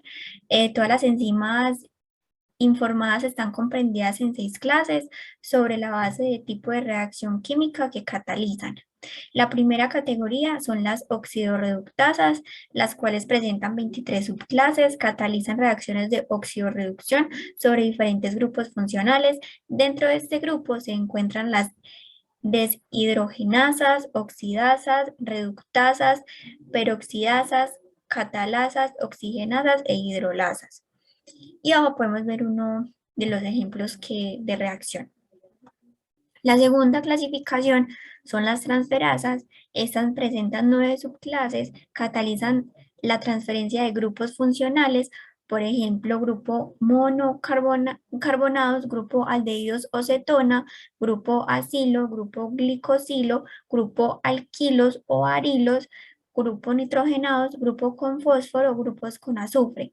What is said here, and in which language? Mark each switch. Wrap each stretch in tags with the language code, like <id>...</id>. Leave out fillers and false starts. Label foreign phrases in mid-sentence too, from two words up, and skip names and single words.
<es>Todas las enzimas informadas están comprendidas en 6 clases sobre la base de tipo de reacción química que catalizan. La primera categoría son las oxidorreductasas, las cuales presentan 23 subclases, catalizan reacciones de oxidorreducción sobre diferentes grupos funcionales. Dentro de este grupo se encuentran las deshidrogenasas, oxidasas, reductasas, peroxidasas, catalasas, oxigenasas e hidrolasas. Y abajo podemos ver uno de los ejemplos de reacción. La segunda clasificación son las transferasas. Estas presentan 9 subclases, catalizan la transferencia de grupos funcionales, por ejemplo, grupo monocarbonados, grupo aldehídos o cetona, grupo acilo, grupo glicosilo, grupo alquilos o arilos, grupo nitrogenados, grupo con fósforo, grupos con azufre.</es>